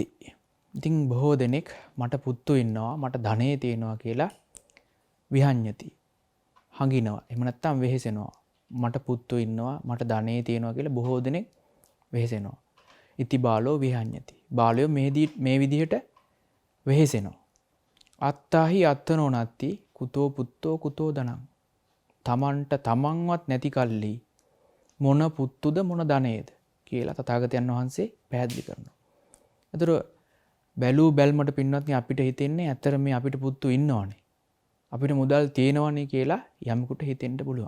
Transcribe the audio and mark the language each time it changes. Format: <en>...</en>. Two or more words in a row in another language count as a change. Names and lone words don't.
<si>ඉතින් බොහෝ දෙනෙක් මට පුත්තු ඉන්නවා, මට ධනෙ තියෙනවා කියලා විහඤ්ඤති, හඟිනවා. එහෙම නැත්නම් වෙහෙසෙනවා. මට පුත්තු ඉන්නවා, මට ධනෙ තියෙනවා කියලා බොහෝ දෙනෙක් වෙහෙසෙනවා.</si> <pi>ඉති බාලෝ විහඤ්ඤති.</pi> <si>බාලයෝ මේ විදිහට වෙහෙසෙනවා.</si> <pi>අත්තාහි අත්තනෝ නත්ති කුතෝ පුත්තෝ කුතෝ ධනං.</pi> <si>තමන්ට තමන්වත් නැති කල්ලි මොන පුත්තුද මොන ධනේද කියලා තථාගතයන් වහන්සේ පැහැදිලි කරනවා. ඒතර බැලූ බැල්මට පින්වත්නි, අපිට හිතෙන්නේ ඇත්තට මේ අපිට පුත්තු ඉන්නවනේ, අපිට මුදල් තියෙනවනේ කියලා යමෙකුට හිතෙන්න පුළුවන්.</si>